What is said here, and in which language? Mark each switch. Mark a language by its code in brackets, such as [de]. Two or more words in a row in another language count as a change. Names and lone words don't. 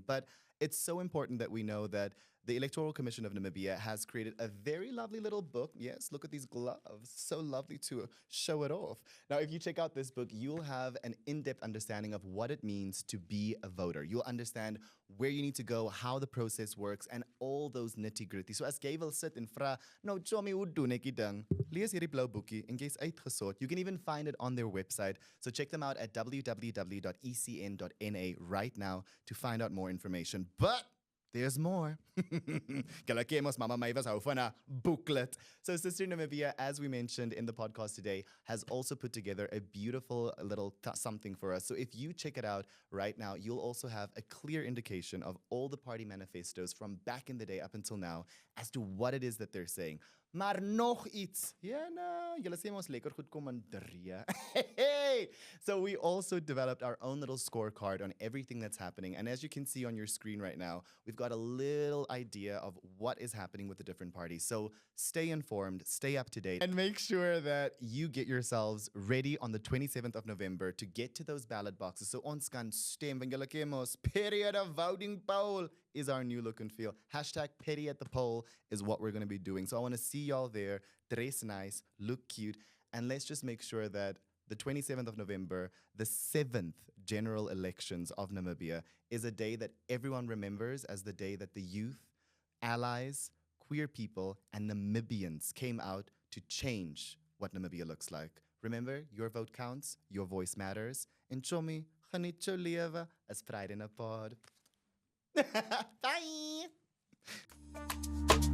[en] But it's so important that we know that the Electoral Commission of Namibia has created a very lovely little book. Yes, look at these gloves. So lovely to show it off. Now, if you check out this book, you'll have an in-depth understanding of what it means to be a voter. You'll understand where you need to go, how the process works, and all those nitty-gritty. [af] So as jy wil sit en vra, nou Tommy, hoe doen ek die ding? Lees hierdie blou boekie en jy's uitgesort. [en] You can even find it on their website. So check them out at www.ecn.na right now to find out more information. But there's more. [af] Kalakemos Mama Mavis hou van 'n booklet. [en] So Sister Namibia, as we mentioned in the podcast today, has also put together a beautiful little something for us. So if you check it out right now, you'll also have a clear indication of all the party manifestos from back in the day up until now as to what it is that they're saying. [af] Maar nog iets. Ja, nou, julle sê ons lekker goed kommandeer. Hey! [en] So we also developed our own little scorecard on everything that's happening. And as you can see on your screen right now, we've got a little idea of what is happening with the different parties. So stay informed, stay up to date, and make sure that you get yourselves ready on the 27th of November to get to those ballot boxes. [af] So ons kan stem, van julle kemos, [en] period of voting poll is our new look and feel. Hashtag petty at the poll is what we're going to be doing. So I want to see y'all there, dress nice, look cute, and let's just make sure that the 27th of November, the 7th general elections of Namibia, is a day that everyone remembers as the day that the youth, allies, queer people, and Namibians came out to change what Namibia looks like. Remember, your vote counts, your voice matters. [af] En chomi, geniet jou lewe, as Friday in a pod. Bye!